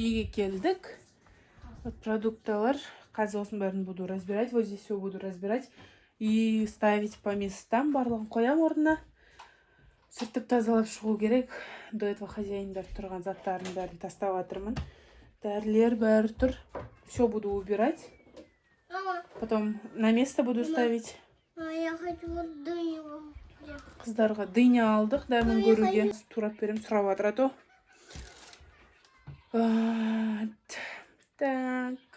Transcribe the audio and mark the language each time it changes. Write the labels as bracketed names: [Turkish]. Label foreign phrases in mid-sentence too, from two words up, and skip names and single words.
[Kazakh] келдік. Вот продукталар. Қазір осын бәрін [Russian] буду разбирать. Вот здесь все буду разбирать. И ставить по местам. [Kazakh] Барлығын қоям орнына. Сүртіп тазалап шығу керек. [Russian] До этого [Kazakh] хозяиндар тұрған заттарын бәрін тастап жатырмын. Дәрілер бәрі тұр. [Russian] Все буду убирать. Потом на место буду ставить. Я хочу вот дыню. [Kazakh] Қыздарға дыня алдық. Дәмін көруге. Турап берем, сұрап жатыр [Russian] а то. [Kazakh] Так.